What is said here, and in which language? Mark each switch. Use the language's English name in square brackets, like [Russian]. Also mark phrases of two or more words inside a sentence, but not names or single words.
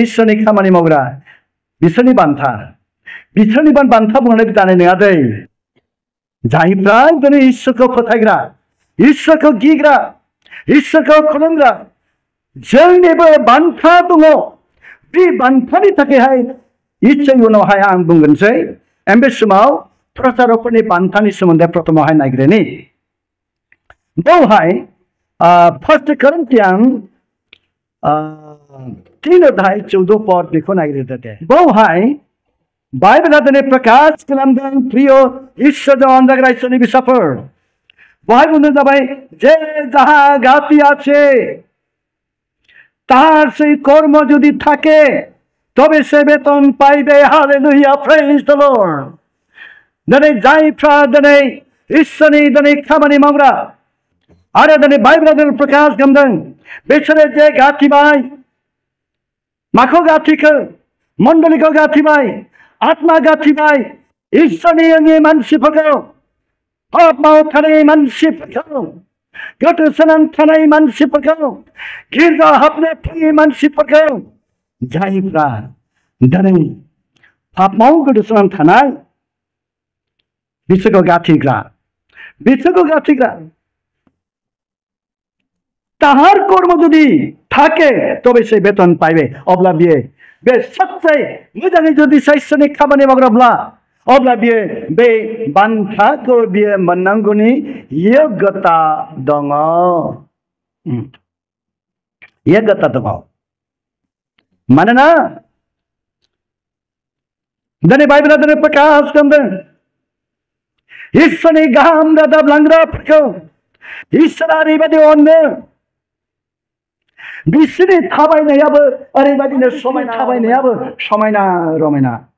[Bodo] इसोरनि खामानि मावग्रा बिसोरनि बान्था बान्था बुंनानै जानाय नङा दै जायफ्रा दिनै इसोरखौ फोथायग्रा इसोरखौ गिग्रा इसोरखौ खुलुमग्रा जोंनिबो बान्था दङ बे बान्थानि थाखायहाय इच्छा उनावहाय आं बुंगोनसै बे समाव प्रचारकफोरनि बान्थानि सोमोन्दै प्रथमावहाय नायग्रोनि बेवहाय 1 Corinthians 3:14 पद बेखौ नायग्रोदो दे बेवहाय बाइबेला दिनै प्रकाश खालामदों प्रिय इसोरजों अनजाग्रा इसोरनि फिसाफोर बेवहाय बुंनाय जाबाय जे [Bangla] যাহা গাতি আছে তাহার সেই কর্ম যদি থাকে তবে সে বেতন পাইবে হালেলুয়া প্রেজ [English] the Lord [Bodo] दिनै जायफ्रा दिनै इसोरनि दिनै खामानि मावग्रा आरो दिनै बाइबेला दिनै प्रकाश खालामदों बिसोरो जे गाथिबाय माखौ गाथिखो मण्डलीखौ गाथिबाय आत्मा गाथिबाय इसोरनि अङि मानसिफोरखौ पापआव थानाय मानसिफोरखौ गोदोसोनानै थानाय मानसिफोरखौ गिर्जा हाबनो फैयै मानसिफोरखौ जायफ्रा दिनै पापआव गोदोसोनानै थानाय बिसोरखौ गाथिग्रा [Bangla] তাহার কর্ম যদি থাকে তবে সে বেতন পাইবে [Bodo] अब्ला बियो बे सच्चाई मोजाङै जुदि इसोरनि खामानि मावग्राब्ला अब्ला बियो बे बान्थाखौ बियो मोननांगौनि योग्यता दङ मानोना दिनै बाइबेला दिनै प्रकाश खालामदों इसोरनि गाहाम रादाब लांग्राफोरखौ इसोरा ओरैबायदि अनो बिसोरनि थाबायनायाबो ओरैबायदिनो समायना रमायना